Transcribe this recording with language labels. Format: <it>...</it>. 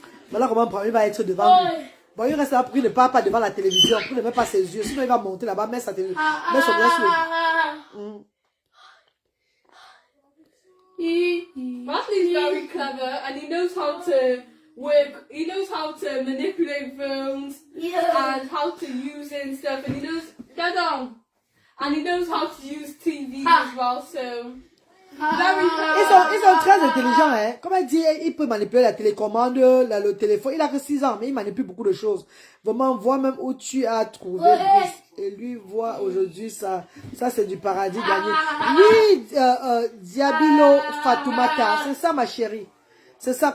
<fr>Voilà comment il va être devant lui. Bon, il reste là pour qu'il ne parle pas devant la télévision, pour qu'il ne met pas ses yeux. Sinon, il va monter là-bas, mettre son doigt sur le...</fr> <en>Bradley's very clever and he knows how to work. He knows how to manipulate phones and how to use it and stuff. And he knows... Get on! And he knows how to use TV as well, so... Very clever.</en> <fr>Ils sont très intelligents, hein. Comme elle dit, il peut manipuler la télécommande, le téléphone. Il a que 6 ans, mais il manipule beaucoup de choses. Vraiment, vois même où tu as trouvé Brice. Et lui, voit aujourd'hui ça. Ça, c'est du paradis gagné. Oui, Diabilo Fatoumata. C'est ça, ma chérie. C'est ça.</fr>